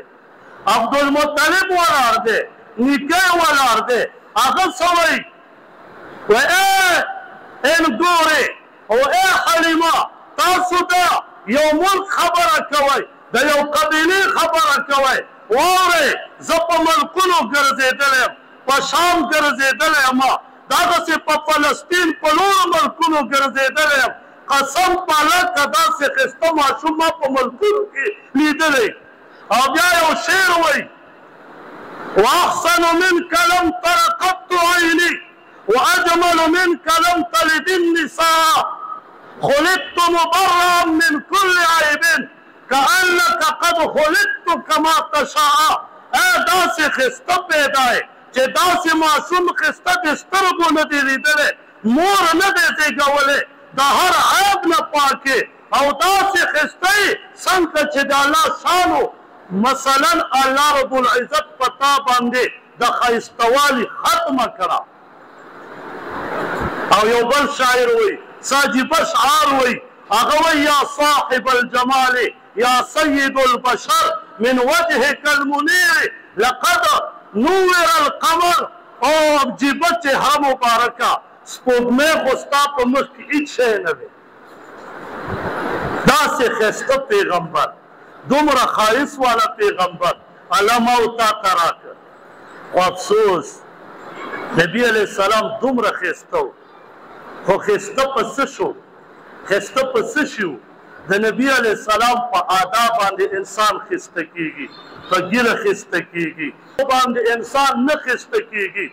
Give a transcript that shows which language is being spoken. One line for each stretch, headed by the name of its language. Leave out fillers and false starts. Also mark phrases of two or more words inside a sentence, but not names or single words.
Pashto: عبدالمطلب ولاړ دی نیکه یې ولاړ دی هغه څه وایي انګورې او ای حلیمه تاسو د یو ملک خبره کوئ د یو قبیلې خبره کوئ واورئ زه په ملکونو ګرځېدلی یم په شام ګرځېدلی یم دغسې په فلسطین په نورو ملکونو ګرځېدلی یم قسم په الله که داسې ښایسته ماشوم ما په ملکونو کې لیدلی. او بیا یو شعر وایي
Arabic: واحسن منك لم تر قط عيني واجمل منك لم تلد النساء خلقت مبرأ من كل عيب كأنك قد خلقت كما تشاء.
Pashto: داسې ښایسته پیدا یې چې داسې ماشوم ښایسته د سترګو نه دی لیدلی مور نه دی زېږولی د هر عیب نه پاکې او داسې ښایسته یې څنګه چې د الله شانو مثلا الله
Arabic: رب العزت
Pashto: په تا باندې د ښایستوالي ختمه کړه. او یو بل شاعر وایي ساجب اشعار وایي هغه وایي
Arabic: یا صاحب الجمال یا سید البشر من وجهك المنیر لقد نور القمر.
Pashto: او جیبه چهره مبارکه سپوږمۍ خو ستا په مخ کې هېڅ شی نه دی. داسې ښایسته پیغمبر دومره ښایست والا پیغمبر الله ما او تا ته راکړ خو افسوس نبي
Arabic: علیه السلام
Pashto: دومره ښایسته و خو ښایسته په څه شو ښایسته په څه شي و د نبي
Arabic: علیه السلام
Pashto: په آداب باندې انسان ښایسته کېږي په ږیره ښایسته کېږي باندې انسان نه ښایسته کېږي.